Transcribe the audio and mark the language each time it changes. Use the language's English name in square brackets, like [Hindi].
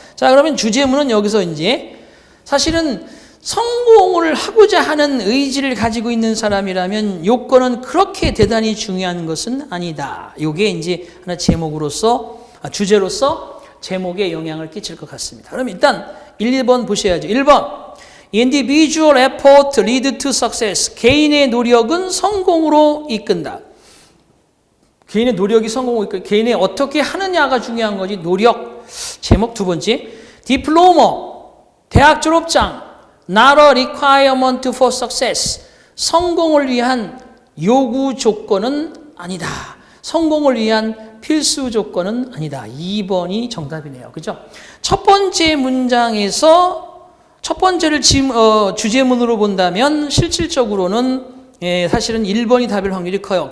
[Korean] 자, 그러면 주제문은 여기서 이제 사실은 성공을 하고자 하는 의지를 가지고 있는 사람이라면 요건은 그렇게 대단히 중요한 것은 아니다. 요게 이제 하나 주제로서 제목에 영향을 끼칠 것 같습니다. 그럼 일단 1, 2번 보셔야죠. 1번. [English] Individual effort lead to success. [Korean] 개인의 노력은 성공으로 이끈다. 개인의 노력이 성공을 이끌, 개인이 어떻게 하느냐가 중요한 거지. 노력. 제목 두 번째. Diploma. 대학 졸업장. [English] Not a requirement for success. [Korean] 성공을 위한 요구 조건은 아니다. 성공을 위한 필수 조건은 아니다. 2번이 정답이네요. 그죠? 첫 번째 문장에서 첫 번째를 주제문으로 본다면 실질적으로는 사실은 1번이 답일 확률이 커요.